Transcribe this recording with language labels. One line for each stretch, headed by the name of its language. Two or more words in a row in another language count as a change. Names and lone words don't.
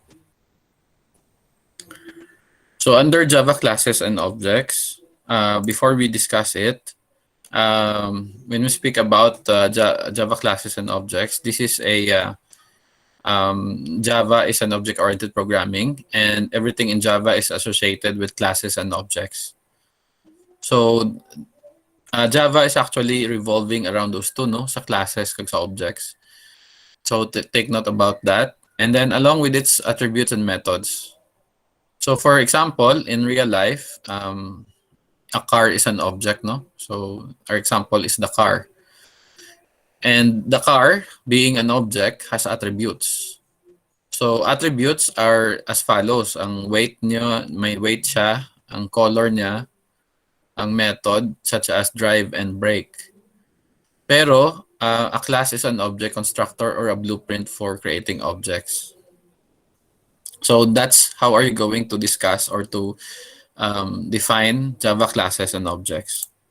English: So under Java classes and objects, before we discuss it, when we speak about Java classes and objects, this is a Java is an object-oriented programming, and everything in Java is associated with classes and objects. So Java is actually revolving around those two, no?
Hiligaynon: Sa classes kag sa objects.
English: So take note about that. And then along with its attributes and methods. So for example, in real life, a car is an object, no? So our example is the car. And the car, being an object, has attributes. So attributes are as follows.
Hiligaynon: Ang weight niya, may weight siya. Ang color niya, ang method,
English: such as drive and brake. Pero a class is an object constructor or a blueprint for creating objects. So that's how are you going to discuss or to define Java classes and objects.